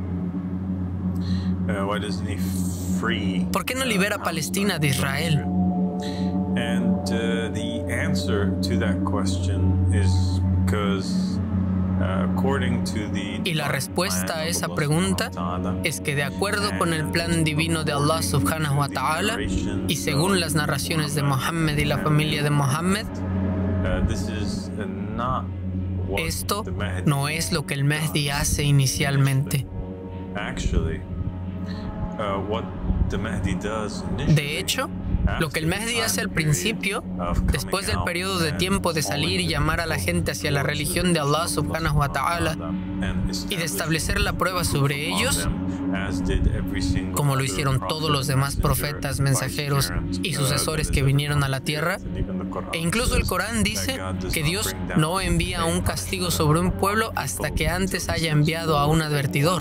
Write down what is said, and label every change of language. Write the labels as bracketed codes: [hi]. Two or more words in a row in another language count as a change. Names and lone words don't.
[es] ¿Por qué no libera Palestina de Israel? Y la respuesta a esa pregunta es que de acuerdo con el plan divino de Allah [ar] سبحانه وتعالى [es] y según las narraciones de Muhammad y la familia de Muhammad, esto no es lo que el Mahdi hace inicialmente. De hecho, lo que el Mahdi hace al principio, después del periodo de tiempo de salir y llamar a la gente hacia la religión de Allah [ar] سبحانه وتعالى [es] y de establecer la prueba sobre ellos, como lo hicieron todos los demás profetas, mensajeros y sucesores que vinieron a la tierra, e incluso el Corán dice que Dios no envía un castigo sobre un pueblo hasta que antes haya enviado a un advertidor.